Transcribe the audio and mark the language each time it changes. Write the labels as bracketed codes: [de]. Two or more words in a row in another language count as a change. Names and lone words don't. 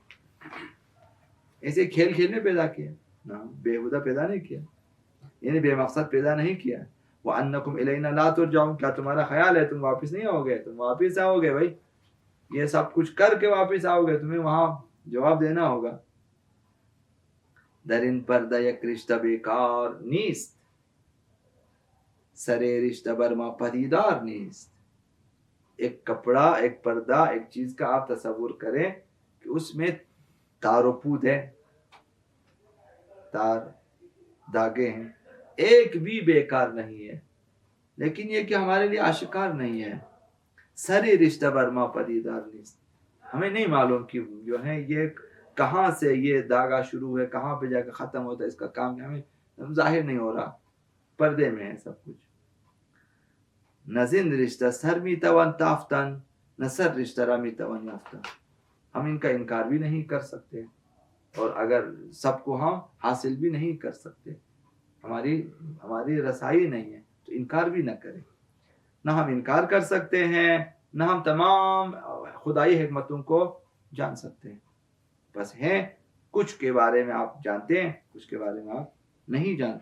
[ur] ایسے کھیل کھیل میں پیدا کیا؟ نہ، بےہودہ پیدا نہیں کیا، یعنی بے مقصد پیدا نہیں کیا۔ [ar] وَأَنَّكُمْ إِلَيْنَا لَا تُرْجَعُونَ، [ur] کیا تمہارا خیال ہے تم واپس نہیں آؤ گے؟ تم واپس آؤ گے بھائی، یہ سب کچھ کر کے واپس آؤ گے، تمہیں وہاں جواب دینا ہوگا۔ [fa] در این پردہ یک رشتہ بیکار نیست، سرے رشتہ بر ما پدیدار نیست۔ [ur] ایک کپڑا، ایک پردہ، ایک چیز کا آپ تصور کریں کہ اس میں تار و پود ہے، تار دھاگے ہیں، ایک بھی بیکار نہیں ہے، لیکن یہ کہ ہمارے لیے آشکار نہیں ہے۔ [fa] سرے رشتہ بر ما پدیدار نیست، [ur] ہمیں نہیں معلوم کہ جو ہے یہ کہاں سے یہ دھاگا شروع ہے، کہاں پہ جا کے ختم ہوتا ہے، اس کا کام ہمیں ظاہر نہیں ہو رہا، پردے میں ہے سب کچھ۔ [fa] نہ زند رشتہ سر می توان تافتن، نہ سر رشتہ را می توان یافتن، [ur] ہم ان کا انکار بھی نہیں کر سکتے، اور اگر سب کو ہم حاصل بھی نہیں کر سکتے، ہماری رسائی نہیں ہے تو انکار بھی نہ کریں۔ نہ ہم انکار کر سکتے ہیں، نہ ہم تمام خدائی حکمتوں کو جان سکتے ہیں، بس ہیں کچھ کے بارے میں آپ جانتے ہیں، کچھ کے بارے میں آپ نہیں جانتے۔